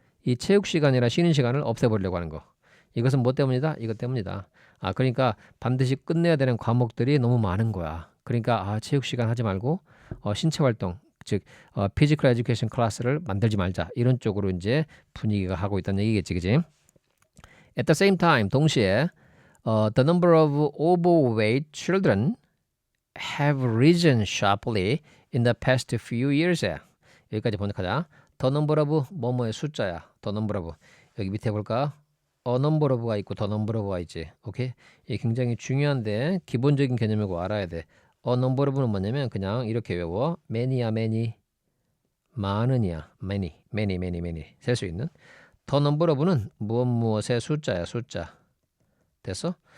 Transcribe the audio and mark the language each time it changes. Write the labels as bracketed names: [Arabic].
[Korean] 이 체육 시간이나 쉬는 시간을 없애버리려고 하는 거. 이것은 뭐 때문이다? 이것 때문이다. 그러니까 반드시 끝내야 되는 과목들이 너무 많은 거야. 그러니까 체육 시간 하지 말고 신체 활동, 즉 피지컬 에듀케이션 클래스를 만들지 말자. 이런 쪽으로 이제 분위기가 하고 있다는 얘기겠지, 그지? [English] At the same time, [Korean] 동시에 [English] the number of overweight children have risen sharply in the past few years. [Korean] 여기까지 번역하자. [English] The number of [Korean] 뭐뭐의 숫자야. [English] The number of. [Korean] 여기 밑에 볼까? [English] A number of [Korean] 가 있고 [English] the number of [Korean] 가 있지. 오케이? 이게 굉장히 중요한데 기본적인 개념이고 알아야 돼. [English] A number of [Korean] 는 뭐냐면 그냥 이렇게 외워. many야, many. 많은이야. many. 셀 수 있는. [English] The number of [Korean] 는 무엇의 숫자야, 숫자. 됐어?